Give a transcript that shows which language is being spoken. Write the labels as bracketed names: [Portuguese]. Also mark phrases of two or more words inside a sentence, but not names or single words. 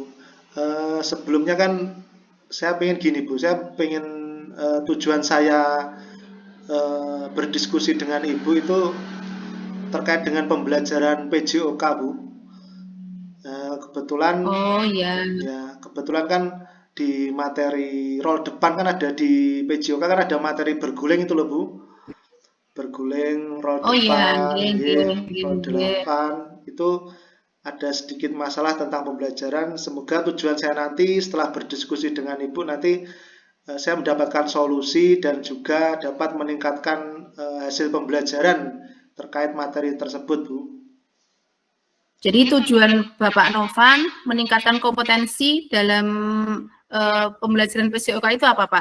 [Indonesian] Sebelumnya kan saya pengen gini Bu, saya pengen tujuan saya berdiskusi dengan Ibu itu terkait dengan pembelajaran PJOK Bu. Kebetulan Oh ya, kebetulan kan di materi roll depan kan ada di PJOK kan ada materi berguling itu loh Bu. Berguling roll oh ya, depan, nggih, nggih, nggih, nggih, roll nggih. 8 itu ada sedikit masalah tentang pembelajaran. Semoga tujuan saya nanti setelah berdiskusi dengan Ibu nanti saya mendapatkan solusi dan juga dapat meningkatkan hasil pembelajaran terkait materi tersebut, Bu. Jadi tujuan Bapak Novan meningkatkan kompetensi dalam pembelajaran PCOK itu apa, Pak?